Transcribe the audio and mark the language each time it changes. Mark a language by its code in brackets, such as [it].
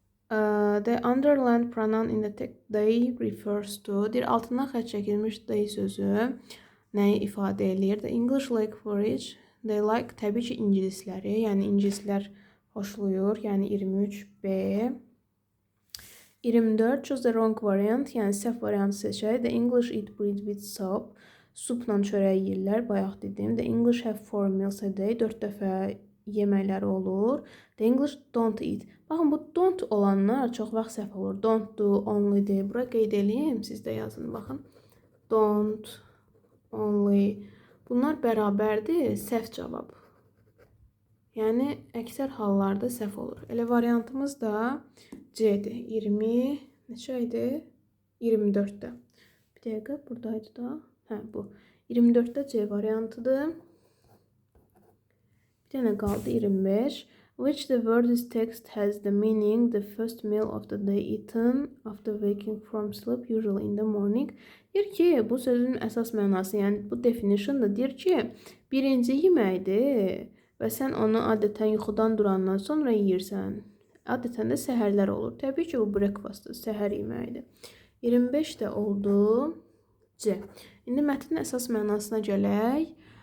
[en] The underlined pronoun in the text they refers to. [az] Deyir, altından xətt çəkilmiş they sözü nəyi ifadə eləyir? [en] The English like porridge. They like, [az] təbii ki, ingilisləri. Yəni ingilislər xoşlayır. Yəni 23 B. [en] 24 choose the wrong variant. [az] Yəni səhv variantı seçək. [en] The English eat bread with soup. [az] Supla çörək yeyirlər. Bayaq dedim. [en] The English have 4 meals a day. [az] 4 dəfə yeməkləri olur. [en] The English don't eat. [az] Baxın, bu don't olanlar çox vaxt səhv olur. Don't do, only de. Bura qeyd edeyim, siz də yazın, baxın. Don't, only. Bunlar bərabərdir, səhv cavab. Yəni, əksər hallarda səhv olur. Elə variantımız da C-dir. 20, neçə idi? 24-də. Bir dəqiqə, buradaydı da. Hə, bu. 24-də C variantıdır. Bir dənə qaldı 25. [en] Which the word's text has the meaning the first meal of the day eaten after waking from sleep, usually in the morning. [az] Deyir ki, bu sözün əsas mənası, yəni bu definition da deyir ki, birinci yeməkdir və sən onu adətən yuxudan durandan sonra yeyirsən. Adətən də səhərlər olur. Təbii ki, bu breakfastdır, səhər yeməyidir. 25 də oldu C. İndi mətnin əsas mənasına gələk.